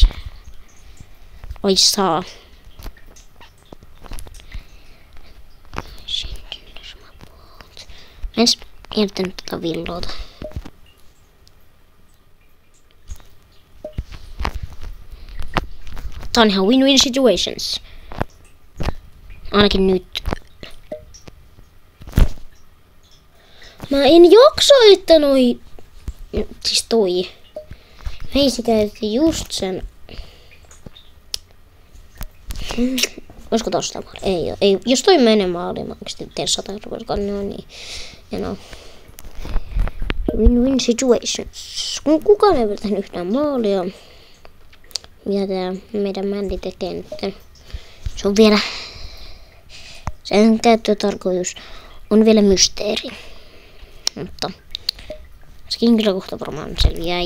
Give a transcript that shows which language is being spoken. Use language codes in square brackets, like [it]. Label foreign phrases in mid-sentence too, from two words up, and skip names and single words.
[fi] Oi saa. Mä en jättänyt tota villoota. Tää on ihan [en] win-win situations. [fi] Ainakin nyt. Mä en jaksa, että siis toi. Meisi käytti just sen. Olisiko tosta maali? Ei. Jos toi menee maaliin, mä oikeesti teen 100 euroa, niin. Ja no. [en] Win-win situations. [fi] Kukaan ei ole tehnyt yhtään maalia. Mitä tää meidän Mandy tekee nyt? Se on vielä. Sen käyttötarkoitus on vielä mysteeri. Mutta sekin kyllä kohta varmaan selviää.